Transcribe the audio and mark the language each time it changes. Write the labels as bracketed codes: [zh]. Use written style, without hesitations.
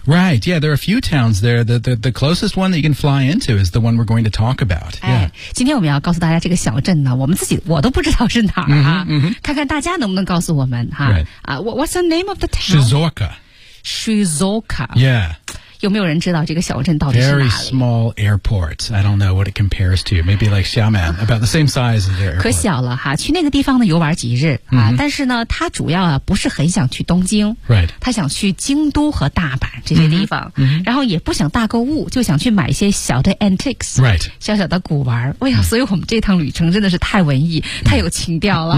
[en] Right, yeah, there are a few towns there. The closest one that you can fly into is the one we're going to talk about.、 [zh] 哎、今天我们要告诉大家这个小镇呢，我都不知道是哪儿啊、看看大家能不能告诉我们哈、 [en] right. What's the name of the town? Shizuoka. Shizuoka. Yeah. [zh] 有没有人知道这个小镇到底是哪里？ [en] Very small airport. I don't know what it compares to. Maybe like Xiamen, about the same size as the airport. [zh] 可小了哈，去那个地方呢游玩几日、mm-hmm. 啊，但是呢，他主要啊不是很想去东京， [en] right? [zh] 他想去京都和大阪这些地方， mm-hmm. 然后也不想大购物，就想去买一些小的 antiques, [en] right? [zh] 小小的古玩。哎呀，所以我们这趟旅程真的是太文艺、mm-hmm. 太有情调了。